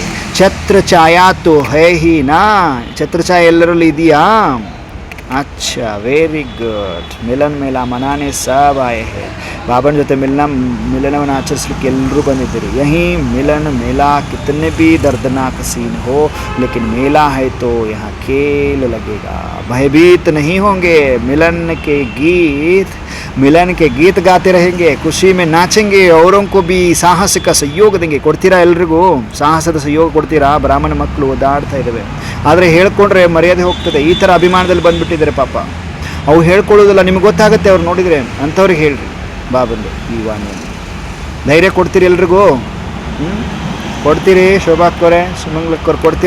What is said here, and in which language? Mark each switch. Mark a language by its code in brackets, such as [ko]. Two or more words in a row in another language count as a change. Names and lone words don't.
[hi] छत्रछाया तो है ही ना, [kn] ಛತ್ರಛಾಯೆ ಎಲ್ಲರಲ್ಲಿ ಇದೆಯಾ? [hi] अच्छा, [en] very good. [hi] मिलन मेला मनाने सब आए हैं. [kn] ಬಾಬನ ಜೊತೆ ಮಿಲನವನ್ನು ಆಚರಿಸಲಿಕ್ಕೆ ಎಲ್ಲರೂ ಬಂದಿದ್ದೀರಿ. [hi] यही मिलन मेला कितने भी दर्दनाक सीन हो, लेकिन मेला है तो यहाँ खेल लगेगा. भयभीत नहीं होंगे. मिलन के गीत गाते रहेंगे, ಖುಷಿ में नाचेंगे, औरों को भी ಸಾಹಸ का सहयोग देंगे. [kn] ಕೊಡ್ತೀರಾ ಎಲ್ರಿಗೂ ಸಾಹಸದ ಸಹಯೋಗ ಕೊಡ್ತೀರಾ? ಬ್ರಾಹ್ಮಣ ಮಕ್ಕಳು ಓದಾಡ್ತಾ ಇದ್ದಾವೆ, ಆದರೆ ಹೇಳ್ಕೊಂಡ್ರೆ ಮರ್ಯಾದೆ ಹೋಗ್ತದೆ. ಈ ಥರ ಅಭಿಮಾನದಲ್ಲಿ ಬಂದುಬಿಟ್ಟಿದ್ದಾರೆ ಪಾಪ. ಅವು ಹೇಳ್ಕೊಳ್ಳೋದಿಲ್ಲ, ನಿಮ್ಗೆ ಗೊತ್ತಾಗುತ್ತೆ ಅವ್ರು ನೋಡಿದರೆ. ಅಂಥವ್ರಿಗೆ ಹೇಳ್ರಿ ಬಾಬಂದು ಈ ವಾಣಿಯನ್ನು. ಧೈರ್ಯ ಕೊಡ್ತೀರಿ ಎಲ್ರಿಗೂ? ಕೊಡ್ತೀರಿ? ಶೋಭಾಕ್ಕವ್ರೆ, ಸುಮಂಗ್ಲಕ್ಕವ್ರು ಕೊಡ್ತೀರಿ?